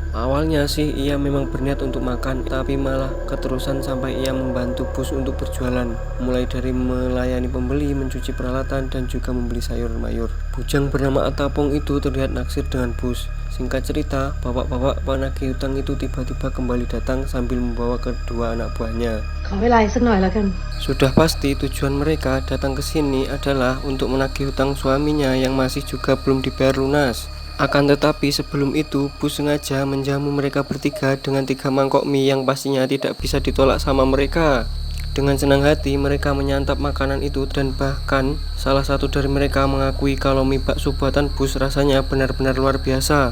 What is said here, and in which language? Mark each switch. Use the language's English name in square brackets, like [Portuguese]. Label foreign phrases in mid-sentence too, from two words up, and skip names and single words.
[Indonesian] Awalnya sih ia memang berniat untuk makan, tapi malah keterusan sampai ia membantu Bus untuk berjualan, mulai dari melayani pembeli, mencuci peralatan, dan juga membeli sayur-mayur. Bujang bernama Atapong itu terlihat naksir dengan Bus. Singkat cerita, bapak-bapak penagih hutang itu tiba-tiba kembali datang sambil membawa kedua anak buahnya. [Thai] ขอเวลาอีกสักหน่อยแล้วกัน [Indonesian] Sudah pasti tujuan mereka datang ke sini adalah untuk menagih hutang suaminya yang masih juga belum dibayar lunas. Akan tetapi sebelum itu, Bus sengaja menjamu mereka bertiga dengan 3 mangkok mie yang pastinya tidak bisa ditolak sama mereka. Dengan senang hati mereka menyantap makanan itu dan bahkan salah satu dari mereka mengakui kalau mie bakso buatan Bus rasanya benar-benar luar biasa.